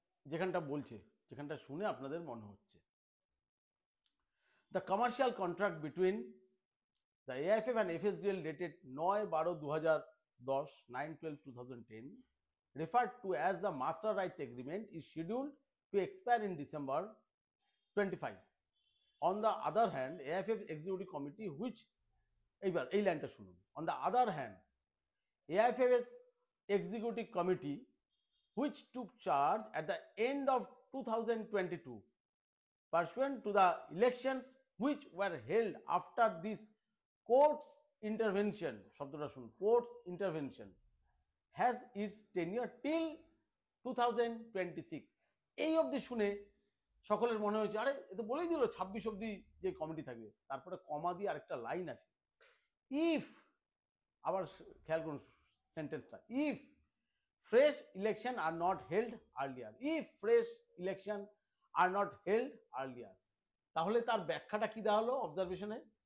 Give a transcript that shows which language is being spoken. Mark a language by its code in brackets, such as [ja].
[bn] যেখানটা বলছে, যেখানটা শুনে আপনাদের মনে হচ্ছে, [en] The commercial contract between the AIFF and FSDL dated 9/12/2010 9/12/2010 referred to as the master rights agreement is scheduled to expire in December 25. On the other hand, AIFF executive committee which [bn] এইবার এই লাইনটা শুনুন, [en] on the other hand AIFF's executive committee which took charge at the end of 2022 pursuant to the elections which were held after this court's intervention, [bn] শব্দটা শুনুন, [en] court's intervention, has its tenure till 2026. [bn] এই অবধি শুনে সকলের মনে হয়েছে আরে এ তো বলেই দিল 26 অবধি যে কমিটি থাকবে, তারপরে কমা দিয়ে আরেকটা লাইন আছে, ইফ, আবার খেয়াল করুন সেন্টেন্সটা, [en] if fresh election are not held earlier, [bn] if fresh election are not held earlier, তাহলে তার ব্যাখ্যাটা কি দেওয়া হলো অবজারভেশনে?